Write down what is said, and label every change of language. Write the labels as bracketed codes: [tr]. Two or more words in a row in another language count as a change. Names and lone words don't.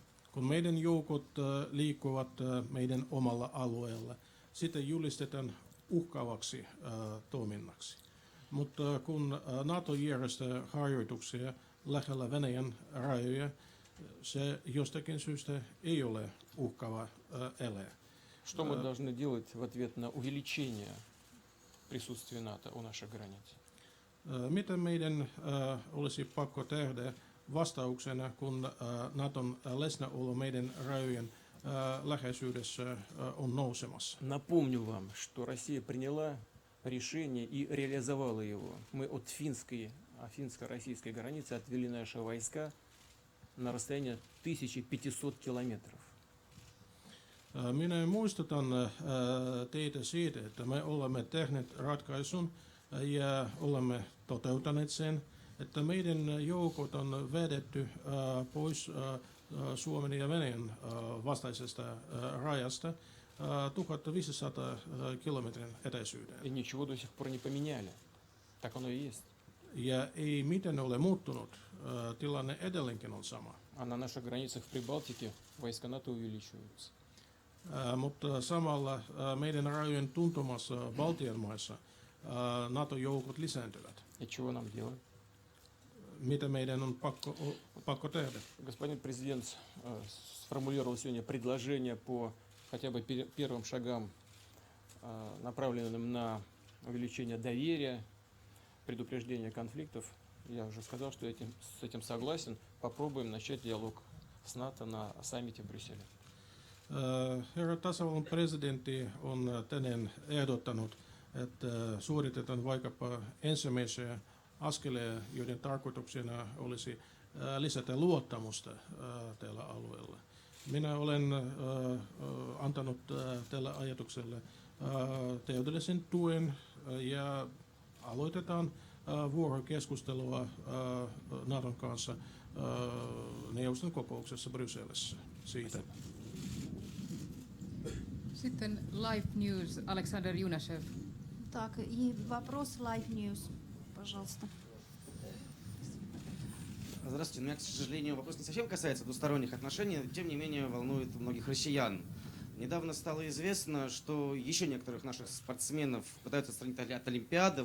[fi] Kun meidän joukot liikkuvat meidän omalla alueella, sitä julistetaan uhkaavaksi toiminnaksi. Mutta kun NATO järjestää harjoituksia lähellä Venäjän rajoja, se jostakin syystä ei ole uhkaava ele. [ru] Что мы должны делать в ответ на увеличение присутствия НАТО у наших границ? [fi] Mitä meidän olisi pakko tehdä vastauksena, kun Naton läsnäolo meidän rajojen läheisyydessä on nousemassa? [ru] Напомню вам, что Россия приняла решение и реализовала его. Мы от финско-российской границы отвели наши войска на расстояние 1500 километров. [fi] Minä muistutan teitä siitä, että me olemme tehneet ratkaisun ja olemme toteuttaneet sen, että meidän joukot on vedetty pois Suomen ja Venäjän vastaisesta rajasta 1500 kilometrin etäisyyden. [ru] И ничего до сих пор не поменяли. Так оно и есть. [fi] Ja ei mitään ole muuttunut. Tilanne edelleenkin on sama. [ru] А на наших границах в Прибалтике войска НАТО увеличиваются. [fi] Mutta samalla meidän rajojen tuntumassa Baltian maissa NATO-joukot lisääntyvät. [ru] И чего нам делать? [fi] Mitä meidän on pakko tehdä? [ru] Господин президент сформулировал сегодня предложение по хотя бы первым шагам, направленным на увеличение доверия, предупреждение конфликтов. Я уже сказал, что с этим согласен. Попробуем начать диалог с НАТО на саммите в Брюсселе. [fi] Herra tasavallan presidentti on tänään ehdottanut, että suoritetaan vaikkapa ensimmäisiä askeleja, joiden tarkoituksena olisi lisätä luottamusta tällä alueella. Minä olen antanut tällä ajatukselle täydellisen tuen ja aloitetaan vuorokeskustelua Naton kanssa neuvoston kokouksessa Brysselissä siitä. Sitten Live News, Alexander Junashev. [ru] Так, и вопрос Live News, пожалуйста. Здравствуйте. Меня, к сожалению, вопрос не совсем касается двусторонних отношений, но тем не менее волнует многих россиян. Недавно стало известно, что еще некоторых наших спортсменов пытаются отстранить от Олимпиады.